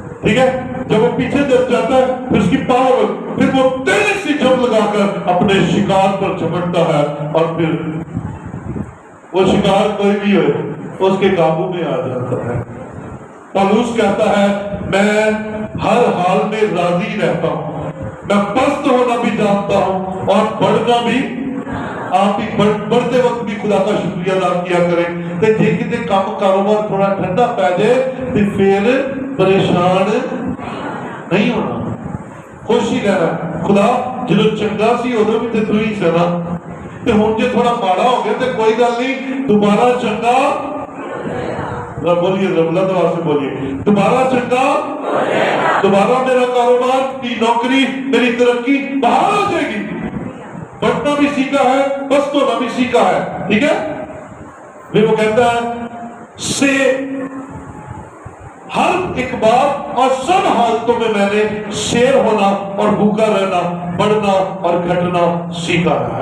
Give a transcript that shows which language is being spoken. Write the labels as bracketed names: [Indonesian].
[Urdu] ٹھیک ہے, جب وہ پیچھے جاتا ہے پھر اس کی پاور, پھر وہ تیزی سے جمپ لگا کر اپنے شکار پر چمٹتا ہے, اور پھر وہ شکار کوئی بھی ہو اس کے قابو میں آ جاتا ہے. پولس کہتا ہے میں ہر حال میں راضی رہتا ہوں, میں پست ہونا بھی جانتا ہوں اور بڑھنا بھی. آپ بھی بڑھتے وقت بھی خدا کا شکریہ ادا کیا کریں. [Punjabi] تے جے کتے کام کاروبار تھوڑا ٹھنڈا پی جائے تے پھر پریشان نہیں ہونا, خوش ہی رہنا. خدا جدو چنگا سی ادو بھی تے تو ہی سنا, تے ہن جے تھوڑا ماڑا ہو گیا تے کوئی گل نہیں, دوبارہ چنگا. [Urdu] بولیے بلند آواز سے بولیے, دوبارہ چنگا, دوبارہ میرا کاروبار کی نوکری میری ترقی بحال ہو جائے گی. بڑھنا بھی سیکھا ہے, پست ہونا بھی سیکھا ہے. ٹھیک ہے, پھر وہ کہتا ہے سے ہر ایک بات اور سب حالتوں میں نے شیر ہونا اور بھوکا رہنا, بڑھنا اور گھٹنا سیکھا ہے.